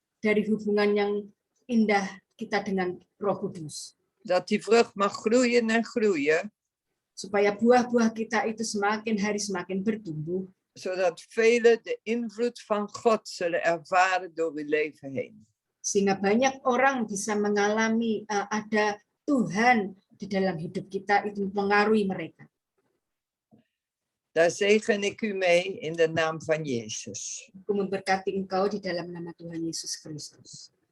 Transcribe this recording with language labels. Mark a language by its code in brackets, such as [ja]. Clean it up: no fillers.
[id] Dari hubungan yang indah kita dengan Roh Kudus. [nl] Dat die vrucht mag groeien en groeien. [id] Supaya buah-buah kita itu semakin hari semakin bertumbuh. [nl] Zodat velen de invloed van God zullen ervaren door uw leven heen. [id] Sehingga banyak orang bisa mengalami ada Tuhan di dalam hidup kita, itu mempengaruhi mereka. [nl] Daar zegen ik u mee in de naam van Jezus. [id] Aku memberkati engkau di dalam nama Tuhan Yesus Kristus.